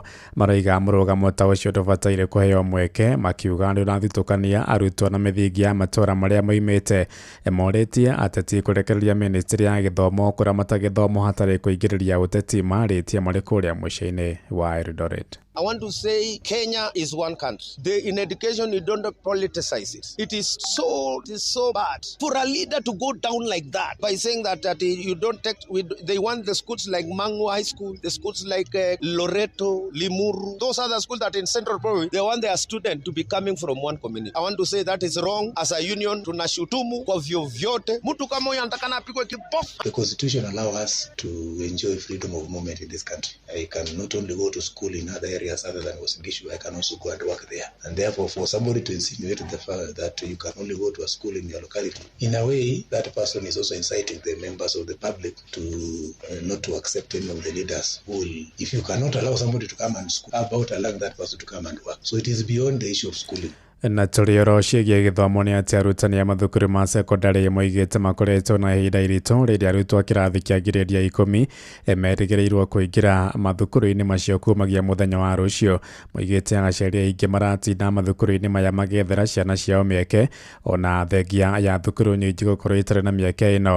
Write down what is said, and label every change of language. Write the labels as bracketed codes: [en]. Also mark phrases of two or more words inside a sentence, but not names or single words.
[ki] Maraiga mũrũgamo ta ũcio ndũbataire kũheo mweke, makiuga nĩ ũrathutũkania arutwo na mĩthingi ya matũũra marĩa moimĩte. Morĩtie ateti kũrekereria ministry ya gĩthomo kũramata gĩthomo hatarĩ kũingĩrĩria ũteti marĩtie marĩ kũrĩa mũciĩ-inĩ wa Eldoret. [en] I want to say Kenya is one country. In education, you don't politicize it. It is so bad for a leader to go down like that by saying that you don't take. They want the schools like Mangu High School, the schools like Loreto, Limuru. Those are the schools that in Central Province, they want their student to be coming from one community. I want to say that is wrong. As a union, [sw] tunashutumu kwa vyovyote. Mtu kama huyo anataka apigwe kipofu. [en] The constitution allows us to enjoy freedom of movement in this country. I can not only go to school in other areas other than Uasin Gishu, I can also go and work there. And therefore, for somebody to insinuate the fact that you can only go to a school in your locality, in a way, that person is also inciting the members of the public to not to accept any of the leaders who will, if you cannot allow somebody to come and school, how about allowing that person to come and work? So it is beyond the issue of schooling. [ki] Na tũrĩoro ciĩgiĩ gĩthomo nĩ atĩ arutani a mathukuru ma sekondarĩ moigĩte makoretwo na ihinda iritũ rĩrĩa arutwo a kĩrathi kĩa ngirĩndi ya 10 merĩgĩrĩirwo kũingĩra mathukuru-inĩ macio kumagia mũthenya wa rũciũ. Moigĩte aciari aingĩ maratinda mathukuru-inĩ maya magethera ciana ciao mĩeke, ona thengia ya thukuru nyingĩ gũkorwo itarĩ na mĩeke ĩno.